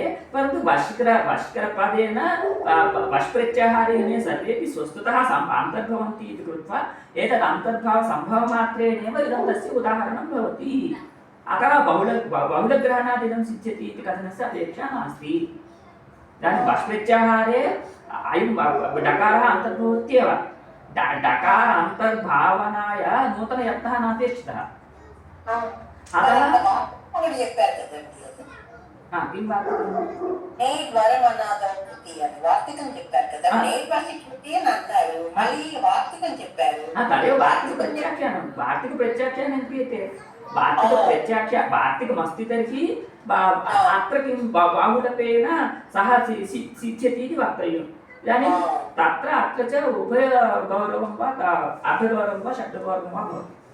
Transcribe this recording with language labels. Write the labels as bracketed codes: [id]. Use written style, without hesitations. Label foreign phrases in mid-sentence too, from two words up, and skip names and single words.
[sa] परन्तु वश्करपदेन वश्प्रत्याहारेण सर्वेपि स्वस्तुतः अन्तर्भवन्ति इति कृत्वा एतद् अन्तर्भावसम्भवमात्रेणेव इदं तस्य उदाहरणं भवति अतः बहुलग्रहणात् इदं सिद्ध्यति इति कथनस्य अपेक्षा नास्ति इदानीं वश्प्रत्याहारे अयं डकारः अन्तर्भवत्येव डकार अन्तर्भावनाय नूतनयत्नः नापेक्षितः अतः किं [te] వార్తికం చెప్పారు కదా నేర్వాసి కృతి అని అంటారు మళ్ళీ వార్తికం చెప్పారు [sa] तदेव वार्तिकप्रत्याख्यानं वार्तिकप्रत्याख्यानं क्रियते वार्तिकमस्ति तर्हि अत्र किं बाहुलपेन सः सिद्ध्यति इति वक्तव्यम् इदानीं तत्र अत्र च उभयगौरवं वा अर्धगौरवं वा षड्गौरवं वा भवति